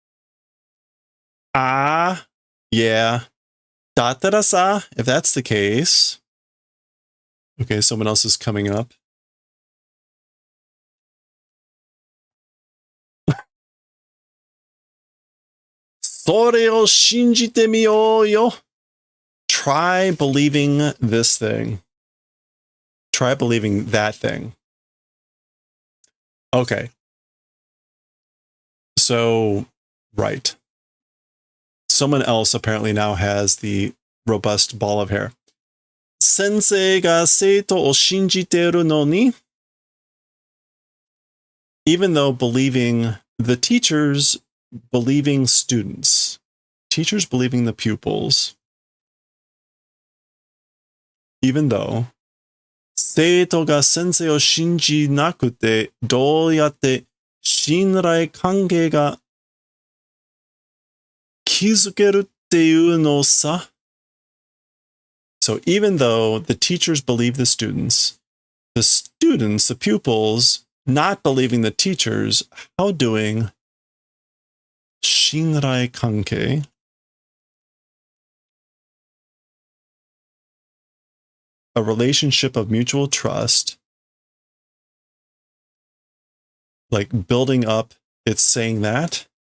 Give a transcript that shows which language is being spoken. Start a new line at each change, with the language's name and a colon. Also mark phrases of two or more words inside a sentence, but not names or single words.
English: Ah, yeah. Datarasa, if that's the case. Okay, someone else is coming up.
Japanese: それを信じてみようよ.
English: Try believing this thing. Try believing that thing. Okay. So, right. Someone else apparently now has the robust ball of hair.
Japanese: 先生が生徒を信じてるのに.
English: Even though believing the teachers, believing students. Teachers believing the pupils. Even though
Japanese: 生徒が先生を信じなくてどうやって信頼関係が築けるっていうのさ。
English: So even though the teachers believe the students, the pupils, not believing the teachers, how doing 信頼関係? A relationship of mutual trust, like building up, it's saying that.